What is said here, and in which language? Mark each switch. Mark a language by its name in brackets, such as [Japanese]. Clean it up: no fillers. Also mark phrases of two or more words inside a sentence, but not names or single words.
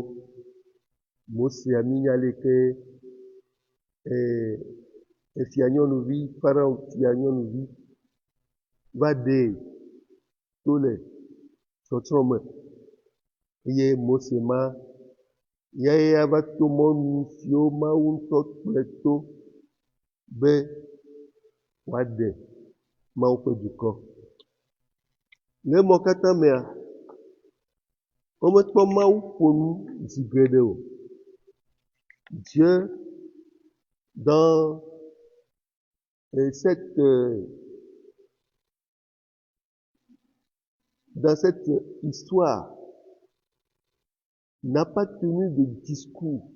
[Ewe] Mosea minya leke efia nyɔnuvi, Pharao fia nyɔnuvi va ɖee to le tsɔtsrɔ̃ me eye Mose ma yae ava to mɔnu siwo Mawu ŋutɔ kplɔe to be wade Mawu ƒe dukɔ. Le mɔ katã mea, womekpɔ Mawu ƒo nu zi geɖe o. [French] Dieu, dans cette histoire, n'a pas tenu de discours.